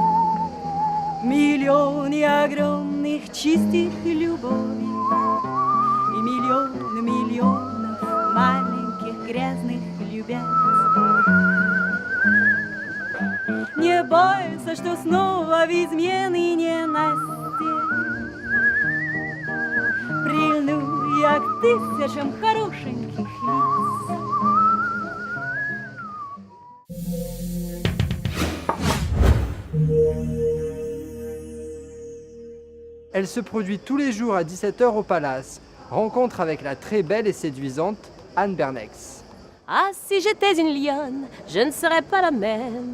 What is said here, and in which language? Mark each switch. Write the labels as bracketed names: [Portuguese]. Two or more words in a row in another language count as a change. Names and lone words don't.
[Russian] Миллионы огромных чистых любовей и миллионов маленьких грязных любят. Не бойся, что снова в измены ненастье прильну я к тысячам хорошеньких лиц. [French] Elle se produit tous les jours à 17h au Palace. Rencontre avec la très belle et séduisante Anne Bernex. Ah, si j'étais une lionne, je ne serais pas la même.